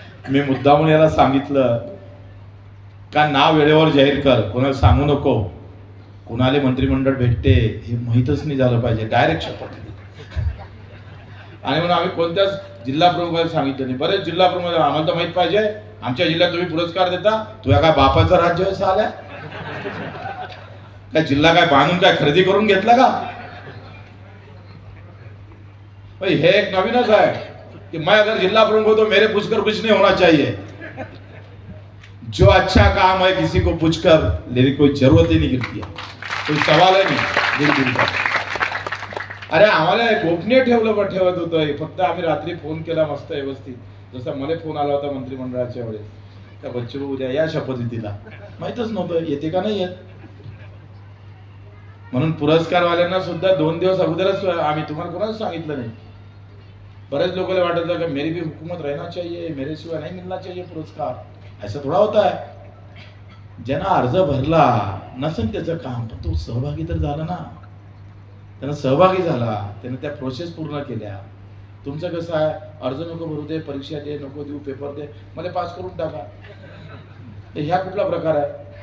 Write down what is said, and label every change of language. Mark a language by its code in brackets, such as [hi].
[mr] मी मुद्दामून याला सांगितलं का नाव वेळेवर जाहीर कर, कोणाला सांगू नको, कोणाला मंत्रिमंडळ भेटते हे माहीतच नाही झालं पाहिजे, डायरेक्ट शपथ. आणि म्हणून आम्ही कोणत्याच जिल्हा प्रमुखाला सांगितलं नाही. बरेच जिल्हा प्रमुख आम्हाला तर माहित पाहिजे, आमच्या जिल्ह्यात तुम्ही पुरस्कार देता, तुझ्या काय बापाचं राज्य असं आलंय काय? जिल्हा काय बांधून काय खरेदी करून घेतला का? हे एक नवीनच आहे [hi] कि मैं अगर जिला प्रमुख हूं तो मेरे पूछकर कुछ नहीं होना चाहिए. जो अच्छा काम है किसी को पूछकर लेने कोई जरूरत ही नहीं गिरती है, कोई सवाल है नहीं. [mr] अरे आम्हाला गोपनीय ठेवत होतं, फक्त आम्ही रात्री फोन केला मस्त व्यवस्थित, जसा मला फोन आला होता मंत्रिमंडळाच्या वेळेस, त्या बच्चू उद्या या शपथविधीला, माहितच नव्हतं येते का नाही येत. म्हणून पुरस्कारवाल्यांना सुद्धा 2 दिवस अगोदरच आम्ही तुम्हाला कोणाच सांगितलं नाही. बरेच लोकांना वाटत होतं [hi] कि मेरी भी हुकूमत रहना चाहिए, मेरे सिवा नहीं मिलना चाहिए पुरस्कार, ऐसा थोडा होता है. [mr] ज्यांना अर्ज भरला नसेल त्याचं काम, पण तो सहभागी तर झाला ना, त्यानं सहभागी झाला, त्यानं त्या प्रोसेस पूर्ण केल्या. तुमचं कसं आहे, अर्ज नको भरू दे, परीक्षा दे, नको देऊ, पेपर दे, मला पास करून टाका, ह्या कुठला प्रकार आहे.